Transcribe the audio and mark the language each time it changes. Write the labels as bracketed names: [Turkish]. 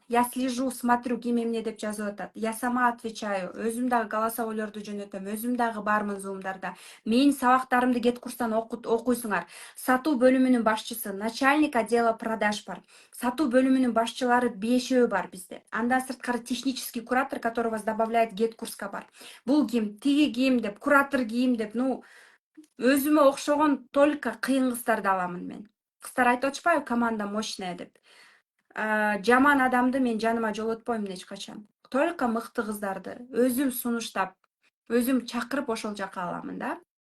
[Russian] Я слежу, смотрю, [Kyrgyz] ким эмне деп жазып атат. [Russian] Я сама отвечаю. [Kyrgyz] Өзүм дагы голосовойлорду жөнөтөм. Өзүм дагы бармын зумдарда. Менин сабактарымды кет курстан окуйсуңар. Сатуу бөлүмүнүн башчысы, [Russian] начальник отдела продаж [Kyrgyz] бар. Сатуу бөлүмүнүн башчылары 5 бар бизде. Андан сырткары [Russian] технический куратор, который вас добавляет [Kyrgyz] гет курска бар. Бул ким, тиги ким деп, куратор ким деп, ну, өзүмө окшогон только кыйын кыздарды аламын мен. Кыздар айтып атышпайбы, команда мощная деп. Жаман адамды мен жаныма жолотпойм эч качан. Только мыкты кыздарды өзүм сунуштап, өзүм чакырып ошол жака аламын да.